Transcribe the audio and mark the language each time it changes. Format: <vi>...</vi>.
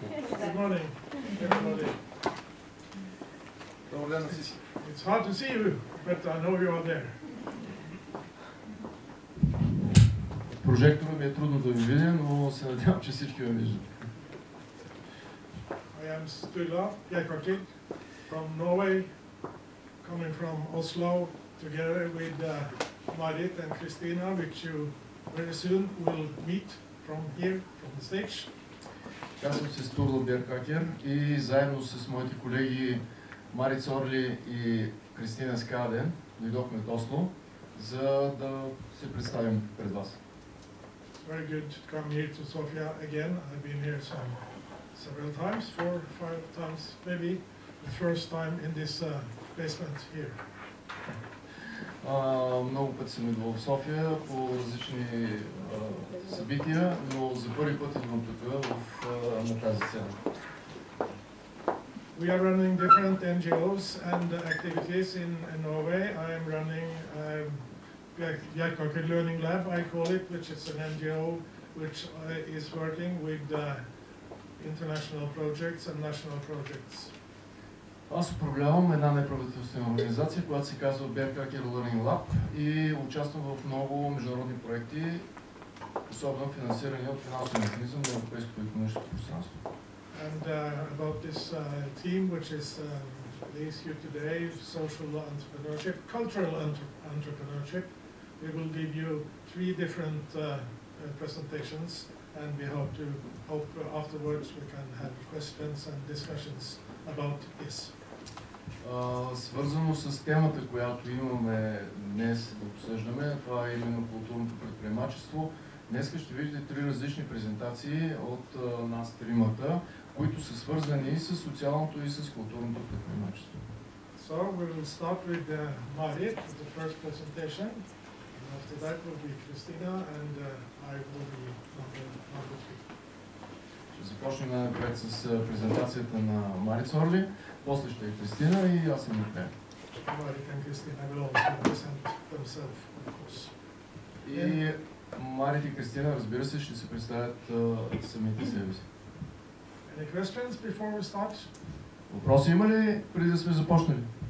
<en>Good morning, everybody. It's hard to see you, but I know you are there.</en> <bg>Прожектора ми е трудно да ви видя, но се надявам, че всички ме виждат.</bg> <en>I am Sturla Jakobsen from Norway, coming from Oslo, together with Marit and Christina, which you very soon will meet from here, from the stage.</en> <bg>Казвам се Стурла Бjerkaker и заедно с моите колеги Марит Сорли и Кристина Скаден дойдохме от Осло, за да се представим пред вас.</bg> <en>It's very good to come here to Sofia again. I've been here several times, 4 or 5 times maybe. The first time in this basement here.</en> <bg>Много пъти съм идвал в София по различни събития, но за първи път идвам тук на тази сцена.</bg> <en>We are running different NGOs and activities in Norway. I am running Bjerkaker Learning Lab, I call it, which is an NGO which is working with international projects and national projects.</en> <bg>Аз управлявам една неправителствена организация, която се казва Bjerkaker Learning Lab и участвам в много международни проекти, особено финансирани от финансов механизъм на Европейското икономическо пространство.</bg> <en>And about this team, which is leads you today, social entrepreneurship, cultural entrepreneurship, we will give you 3 different presentations, and we hope afterwards we can have questions and discussions about this.</en> <bg>Свързано с темата, която имаме днес да обсъждаме, това е именно културното предприемачество. Днес ще видите 3 различни презентации от нас тримата, които са свързани и с социалното и с културното предприемачество.</bg> <en>So we will start with Marit, the first presentation. And after that will be Christina and I will be number 3.</en> <bg>Ще започнем напред с презентацията на Марит Сорли, после ще е Кристина и аз съм накрая.</bg> <en>Marit and Christina will also present themselves, of course.</en> <bg>И Марит и Кристина, разбира се, ще се представят самите себе си.</bg> <en>Any questions before we start?</en> <bg>Въпроси има ли преди да сме започнали?</bg>